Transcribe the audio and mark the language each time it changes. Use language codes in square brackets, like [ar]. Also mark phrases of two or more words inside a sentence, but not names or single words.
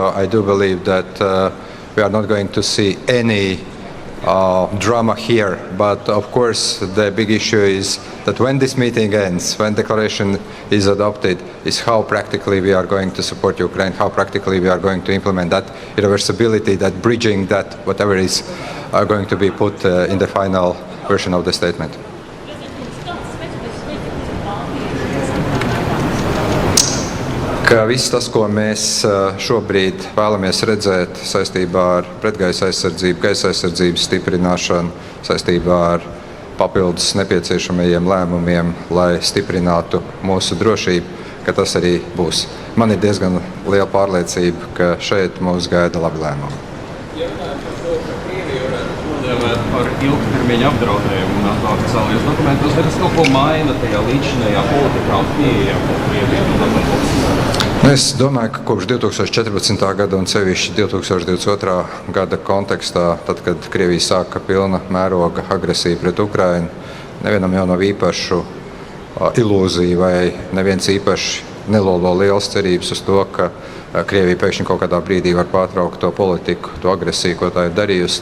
[en] I do believe that we are not going to see any drama here, but of course the big issue is that when this meeting ends, when declaration is adopted, is how practically we are going to support Ukraine, how practically we are going to implement that irreversibility, that bridging, that whatever is going to be put in the final version of the statement. [lv] Ka viss tas, ko mēs šobrīd vēlamies redzēt saistībā ar pretgaisa aizsardzību, gaisa aizsardzības stiprināšanu, saistībā ar papildus nepieciešamajiem lēmumiem, lai stiprinātu mūsu drošību, ka tas arī būs. Man ir diezgan liela pārliecība, ka šeit mūs gaida labi lēmumi. Par ilgtermiņa apdraudējumu NATO oficiālajos dokumentos, vai tas kaut ko maina tajā līdzinājā politikā un pieejā, ko Krievija un NATO? Es domāju, ka kopš 2014. gada un sevišķi 2022. gada kontekstā, tad, kad Krievija sāka pilna mēroga agresiju pret Ukrainu, nevienam jau nav īpašu ilūziju vai neviens īpaši nelolo lielas cerības uz to, ka Krievija pēkšņi kaut kādā brīdī var pārtraukt to politiku, to agresiju, ko tā ir darījusi.